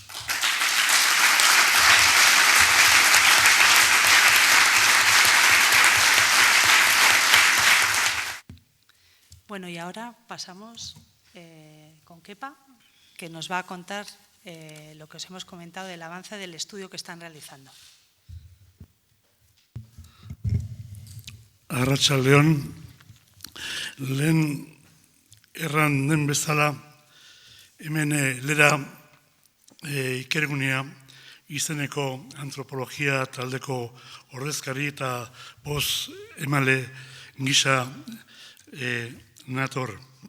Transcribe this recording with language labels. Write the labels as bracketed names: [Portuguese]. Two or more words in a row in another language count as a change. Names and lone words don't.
[Spanish] Bueno, y ahora pasamos con Kepa, que nos va a contar lo que os hemos comentado del avance del estudio que están realizando. [Basque] Arratsaldeon, lehen erran den bezala, hemen lera ikergunea izeneko antropologia taldeko ordezkari eta boz emale gisa nator.